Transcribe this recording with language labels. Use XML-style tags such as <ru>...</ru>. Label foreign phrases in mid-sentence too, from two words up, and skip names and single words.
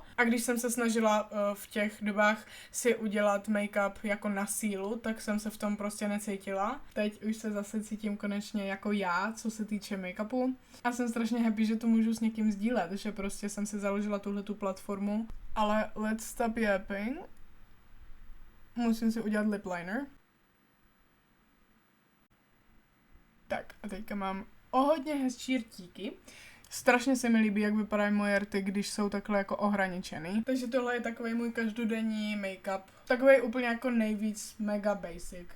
<cs>A když jsem se snažila v těch dobách si udělat make-up jako na sílu, tak jsem se v tom prostě necítila. Teď už se zase cítím konečně jako já, co se týče make-upu. A jsem strašně happy, že to můžu s někým sdílet, že prostě jsem si založila tuhletu platformu.</cs> <en>Ale let's stop yapping.</en> <cs>Musím si udělat</cs> <en>lip liner.</en> <cs>Tak a teďka mám o hodně hezčí rtíky. Strašně se mi líbí, jak vypadají moje rty, když jsou takhle jako ohraničený. Takže tohle je takový můj každodenní make-up. Takový úplně jako nejvíc mega basic.</cs>